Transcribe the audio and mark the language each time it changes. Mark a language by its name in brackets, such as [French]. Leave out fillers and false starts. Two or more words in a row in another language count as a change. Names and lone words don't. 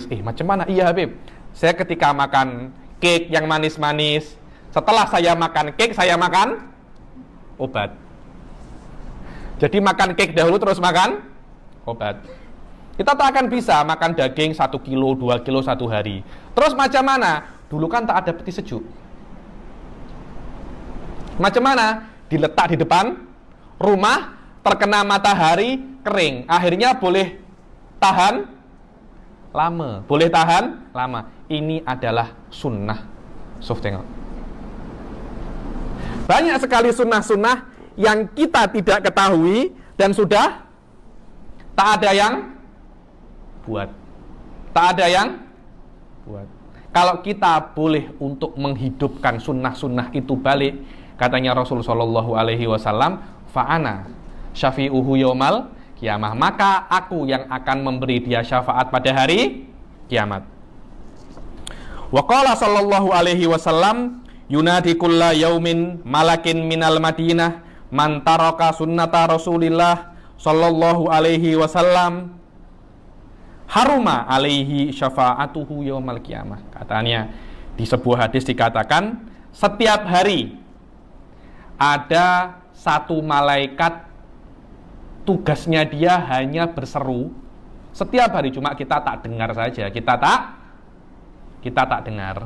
[Malay] Macam mana? Iya Habib, saya ketika makan cake yang manis-manis, setelah saya makan cake, saya makan obat. Jadi makan cake dahulu terus makan obat. Kita tak akan bisa makan daging 1 kilo, 2 kilo 1 hari. Terus macam mana? Dulu kan tak ada peti sejuk. Macam mana? Diletak di depan rumah, terkena matahari, kering. Akhirnya boleh tahan lama. Boleh tahan lama. Ini adalah sunnah. Sof, tengok. Banyak sekali sunnah-sunnah yang kita tidak ketahui dan sudah tak ada yang buat. Tak ada yang buat. Kalau kita boleh untuk menghidupkan sunnah-sunnah itu balik, katanya Rasul [Arabic] صلى الله عليه وسلم فأنا شفيعه يوم القيامة, [Malay] maka aku yang akan memberi dia syafaat pada hari kiamat. [Arabic] وقال صلى الله عليه وسلم ينادي كل يوم ملك من المدينة من ترك سنة رسول الله صلى الله عليه وسلم حرم عليه شفاعته يوم القيامة. [Malay] Katanya di sebuah hadis dikatakan, setiap hari ada satu malaikat, tugasnya dia hanya berseru setiap hari, cuma kita tak dengar saja, kita tak dengar.